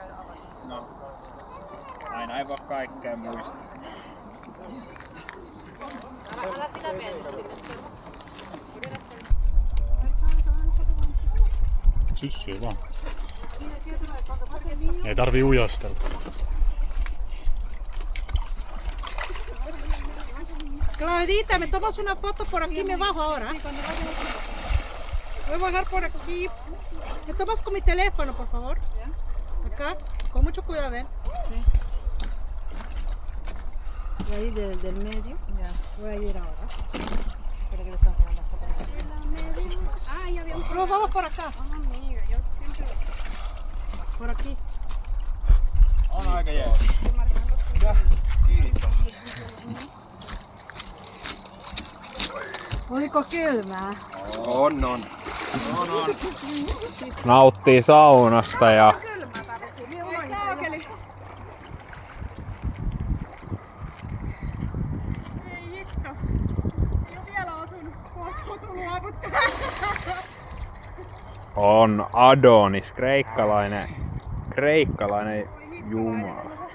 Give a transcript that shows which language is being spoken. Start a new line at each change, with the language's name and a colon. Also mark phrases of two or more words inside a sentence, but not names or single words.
Finnish: No, aina ei voi kaikkea muistaa. Syssyy vaan. Ei tarvii ujostella.
Spanish: Claudita, me tomas una foto por aquí, me bajo ahora. Voy a bajar por aquí. Me tomas con mi teléfono, por favor. Acá, con mucho cuidado, ven. Y ahí del medio. Ya. Voy a ir ahora. Espera que le están sacando fotos. Ah, ya había. Nos vamos por acá. Amiga, yo siempre. Por aquí.
Finnish: On aika jees. Oliko kylmää? On. Nauttii saunasta ja on Adonis, kreikkalainen jumala.